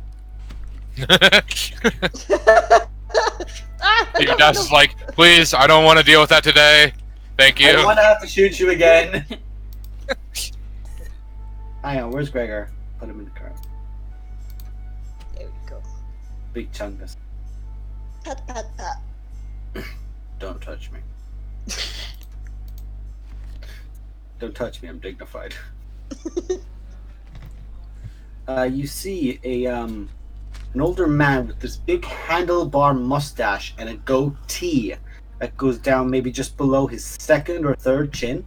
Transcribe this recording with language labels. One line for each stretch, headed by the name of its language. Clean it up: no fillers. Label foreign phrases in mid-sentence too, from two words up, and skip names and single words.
English: Your dash is like, please, I don't want to deal with that today. Thank I don't you. want to have to shoot you again. Hang on, where's Gregor? Put him in the car. There we go. Big chungus. Pat, pat, pat. Don't touch me. Don't touch me, I'm dignified. You see an older man with this big handlebar mustache and a goatee that goes down maybe just below his second or third chin.